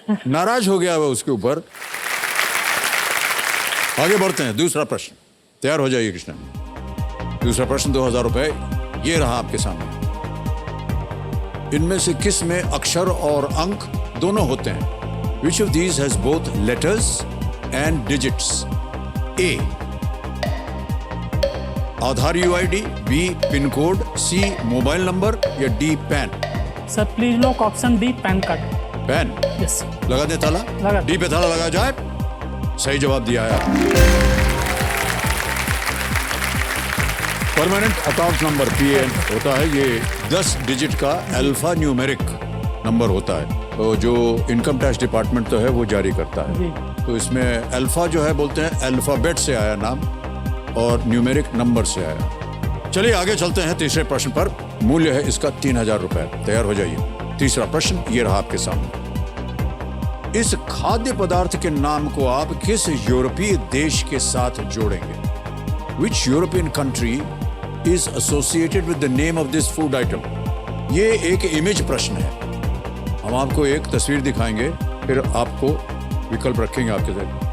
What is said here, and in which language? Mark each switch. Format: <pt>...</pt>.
<hi>नाराज हो गया वो उसके ऊपर। आगे बढ़ते हैं। दूसरा प्रश्न, तैयार हो जाइए कृष्णा। दूसरा प्रश्न 2000 रुपए ये रहा आपके सामने। इनमें से किस में अक्षर और अंक दोनों होते हैं?</hi> <en>Which of these has both letters and digits?</en> <hi>A Aadhaar UID, B pin code, C mobile number, या D pan?</hi> <en>Sir please lock option D, PAN card.</en> <hi>Pan?</hi> <en>Yes.</en> <hi>लगा दे ताला? लगा। D पे ताला लगा जाए। सही जवाब दिया है। परमानेंट अकाउंट नंबर PAN होता है। ये 10 डिजिट का अल्फा न्यूमेरिक नंबर होता है, तो जो इनकम टैक्स डिपार्टमेंट तो है वो जारी करता है। तो इसमें अल्फा जो है बोलते हैं, अल्फाबेट से आया नाम, और न्यूमेरिक नंबर से आया। चलिए आगे चलते हैं तीसरे प्रश्न पर। मूल्य है इसका 3000 रुपए। तैयार हो जाइए। तीसरा प्रश्न ये रहा आपके सामने। इस खाद्य पदार्थ के नाम को आप किस यूरोपीय देश के साथ जोड़ेंगे?</hi> <en>Which European country is associated with the name of this food item?</en> <hi>ये एक इमेज प्रश्न है। हम आपको एक तस्वीर दिखाएंगे, फिर आपको विकल्प रखेंगे आपके साथ।</hi>